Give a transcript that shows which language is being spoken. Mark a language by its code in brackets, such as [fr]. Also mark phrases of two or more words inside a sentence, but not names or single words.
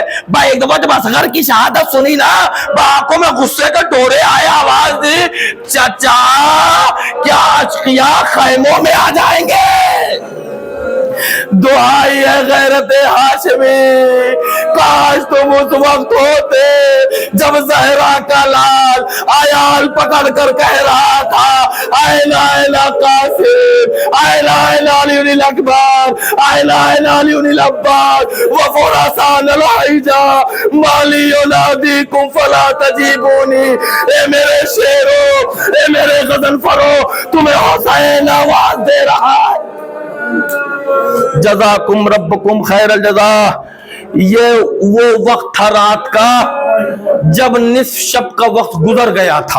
[ur] ایک دفعہ جب اصغر کی شہادت سنی نا، آنکھوں میں غصے کے ڈورے آئے، آواز دی چچا کیا اشقیاء خیموں میں آ جائیں گے؟ دعائی ہے غیرت ہاشمی، کاش تم اس وقت ہوتے جب زہرا کا لال آیال پکڑ کر کہہ رہا تھا [ar] اینا اینا قاسم، اینا اینا علی الاکبر، اینا اینا علی العباس وفرسان الحجا مالی ینادیکم فلا تجیبونی۔ [ur] اے میرے شیرو، اے میرے غزل فرو، تمہیں حسین آواز دے رہا ہے۔ [ar] جزاکم ربکم خیر الجزا۔ [ur] یہ وہ وقت تھا رات کا جب نصف شب کا وقت گزر گیا تھا۔